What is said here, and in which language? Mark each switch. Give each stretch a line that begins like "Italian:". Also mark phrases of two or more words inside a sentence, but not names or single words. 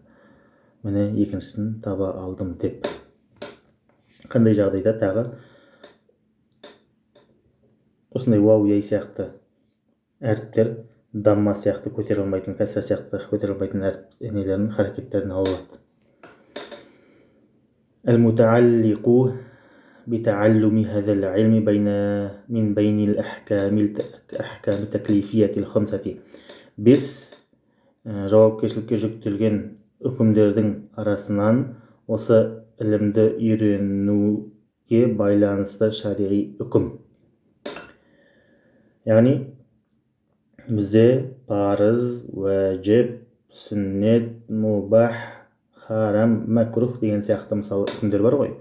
Kazakh: Міне екіншісін таба алдым деп. Қандай жағдайда тағы осындай уау, яй сияқты әріптер дамма сияқты көтере алмайтын, кәсра сияқты көтере алмайтын әріп харекеттерін алады.
Arabic: المتعلق بتعلم هذا العلم من بين الأحكام التكليفية الخمسة.
Kazakh: 5 жауапкершілікке жүктелген үкімдердің арасынан осы ілімді үйренуге байланысты шариғи үкім. Яғни бізде парыз, уәжіп, сүннет, мубах, харам, мәкрух деген сияқты мысалы үкімдер бар ғой.